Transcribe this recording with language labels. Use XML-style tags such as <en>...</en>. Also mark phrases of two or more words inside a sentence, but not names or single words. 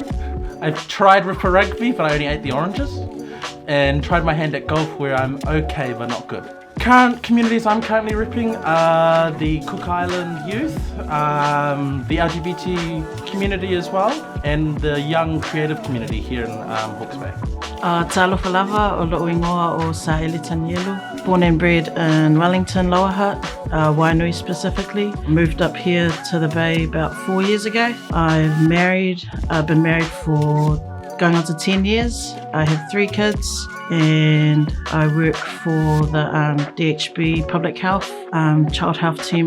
<en>I've tried Ripper Rugby, but I only ate the oranges. And tried my hand at golf where I'm okay but not good. Current communities I'm currently ripping are the Cook Island youth, the LGBT community as well, and the young creative community here in Hawke's Bay.</en> <sm>Talofa lava o lo'o ingoa o Saele and Elijah.</sm> <en>Born and bred in Wellington, Lower Hutt, Wainui specifically. Moved up here to the Bay about 4 years ago. I've been married for going on to 10 years. I have 3 kids and I work for the DHB Public Health Child Health Team.</en>